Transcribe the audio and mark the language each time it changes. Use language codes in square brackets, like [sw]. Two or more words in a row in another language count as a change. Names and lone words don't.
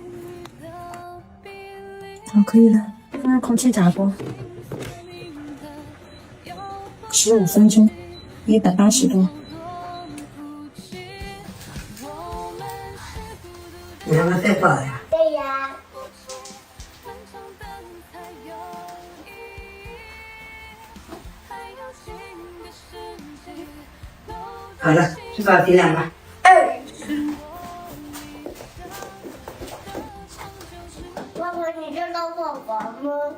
[zh] 好，可以了，放入空氣炸鍋，15分鐘，180度。你讓他帶過來呀？對呀。好了，去找爹娘吧。爸爸，你是老宝宝嗎？